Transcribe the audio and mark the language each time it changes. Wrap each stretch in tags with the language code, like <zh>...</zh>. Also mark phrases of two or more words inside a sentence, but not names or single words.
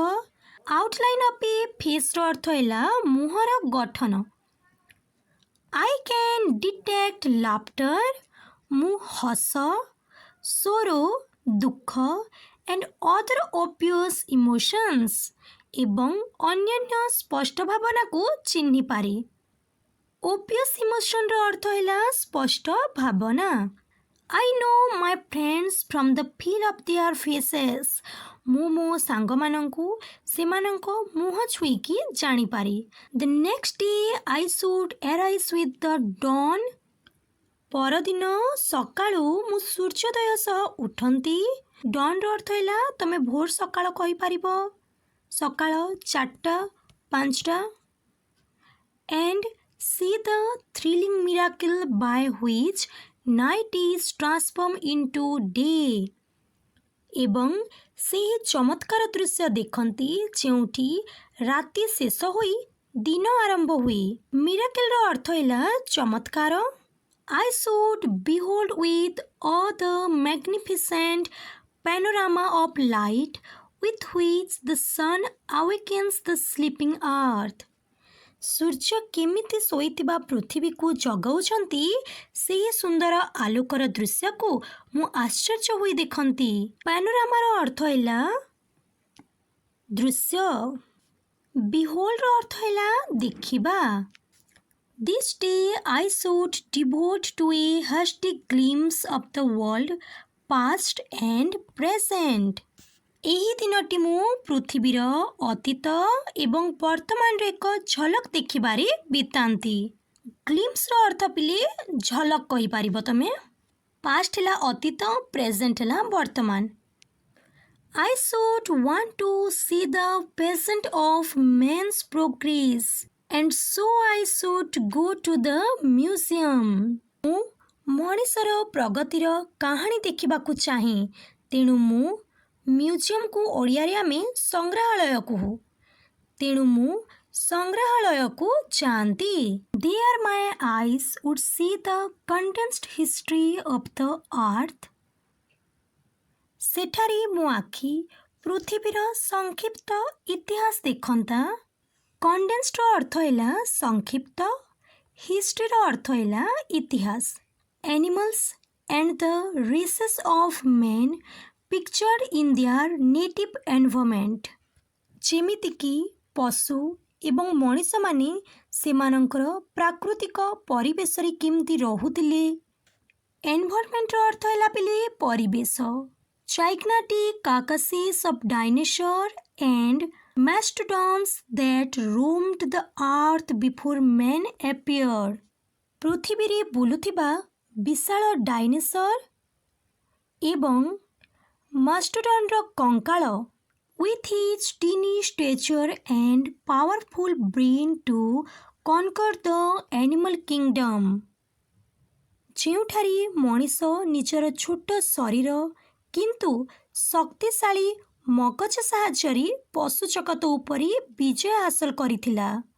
<en>outline of a face</en> <or>ଅର୍ଥ ହେଲା ମୁହଁର ଗଠନ.</or> <en>I can detect laughter.</en> <or>ମୁଁ ହସ, sorrow, ଦୁଃଖ</or> <en>and other obvious emotions</en> <or>ଏବଂ ଅନ୍ୟାନ୍ୟ ସ୍ପଷ୍ଟ ଭାବନାକୁ ଚିହ୍ନିପାରେ.</or> <en>obvious emotionର</en> <or>ଅର୍ଥ ହେଲା ସ୍ପଷ୍ଟ ଭାବନା.</or> <en>I know my friends from the feel of their faces.</en> <or>ମୁଁ ମୋ ସାଙ୍ଗମାନଙ୍କୁ ସେମାନଙ୍କ ମୁହଁ ଛୁଇଁକି ଜାଣିପାରେ.</or> <en>The next day I should arise with the dawn.</en> <or>ପରଦିନ ସକାଳୁ ମୁଁ ସୂର୍ଯ୍ୟୋଦୟ ସହ ଉଠନ୍ତି. ଡନ୍ର ଅର୍ଥ ହେଲା ତୁମେ ଭୋର ସକାଳ କହିପାରିବ, ସକାଳ 4ଟା 5ଟା.</or> <en>And see the thrilling miracle by which night is transformed into day.</en> <or>ଏବଂ ସେହି ଚମତ୍କାର ଦୃଶ୍ୟ ଦେଖନ୍ତି ଯେଉଁଠି ରାତି ଶେଷ ହୋଇ ଦିନ ଆରମ୍ଭ ହୁଏ. ମିରାକେଲର ଅର୍ଥ ହେଲା ଚମତ୍କାର.</or> <en>I should behold with awe the magnificent panorama of light with which the sun awakens the sleeping earth.</en> <or>ସୂର୍ଯ୍ୟ କେମିତି ଶୋଇଥିବା ପୃଥିବୀକୁ ଜଗାଉଛନ୍ତି ସେହି ସୁନ୍ଦର ଆଲୋକର ଦୃଶ୍ୟକୁ ମୁଁ ଆଶ୍ଚର୍ଯ୍ୟ ହୋଇ ଦେଖନ୍ତି. ପାନୋରାମାର ଅର୍ଥ ହେଲା ଦୃଶ୍ୟ. ବିହୋଲ୍ଡର ଅର୍ଥ ହେଲା ଦେଖିବା.</or> <en>This day I should devote to a hasty glimpse of the world past and present.</en> <or>ଏହି ଦିନଟି ମୁଁ ପୃଥିବୀର ଅତୀତ ଏବଂ ବର୍ତ୍ତମାନର ଏକ ଝଲକ ଦେଖିବାରେ ବିତାନ୍ତି. ଗ୍ଲିମ୍ସର ଅର୍ଥ ପିଲେ ଝଲକ କହିପାରିବ ତମେ. ପାଷ୍ଟ ହେଲା ଅତୀତ, ପ୍ରେଜେଣ୍ଟ ହେଲା ବର୍ତ୍ତମାନ.</or> <en>I should want to see the present of man's progress and so I should go to the museum.</en> <or>ମୁଁ ମଣିଷର ପ୍ରଗତିର କାହାଣୀ ଦେଖିବାକୁ ଚାହେଁ, ତେଣୁ ମୁଁ ମ୍ୟୁଜିୟମକୁ ଓଡ଼ିଆରେ ଆମେ ସଂଗ୍ରହାଳୟ କହୁ, ତେଣୁ ମୁଁ ସଂଗ୍ରହାଳୟକୁ ଯାଆନ୍ତି.</or> <en>There my eyes would see the condensed history of the earth.</en> <or>ସେଠାରେ ମୋ ଆଖି ପୃଥିବୀର ସଂକ୍ଷିପ୍ତ ଇତିହାସ ଦେଖନ୍ତା. କଣ୍ଡେନ୍ସଡର ଅର୍ଥ ହେଲା ସଂକ୍ଷିପ୍ତ, ହିଷ୍ଟ୍ରିର ଅର୍ଥ ହେଲା ଇତିହାସ.</or> <en>Animals and the races of men pictured in their native environment.</en> <or>ଯେମିତିକି ପଶୁ ଏବଂ ମଣିଷମାନେ ସେମାନଙ୍କର ପ୍ରାକୃତିକ ପରିବେଶରେ କେମିତି ରହୁଥିଲେ. ଏନଭାରମେଣ୍ଟର ଅର୍ଥ ହେଲା ପିଲେ ପରିବେଶ.</or> <en>Gigantic carcasses of dinosaurs and mastodons that roamed the earth before man appeared.</en> <or>ପୃଥିବୀରେ ବୁଲୁଥିବା ବିଶାଳ ଡାଇନୋସର ଏବଂ ମାଷ୍ଟୋଡନ୍ର କଙ୍କାଳ</or> <en>with his teeny stature and powerful brain to conquer the animal kingdom।</en> <or>ଯେଉଁଠାରେ ମଣିଷ ନିଜର ଛୋଟ ଶରୀର କିନ୍ତୁ ଶକ୍ତିଶାଳୀ ମଗଜ ସାହାଯ୍ୟରେ ପଶୁ ଜଗତ ଉପରେ ବିଜୟ ହାସଲ କରିଥିଲା।</or>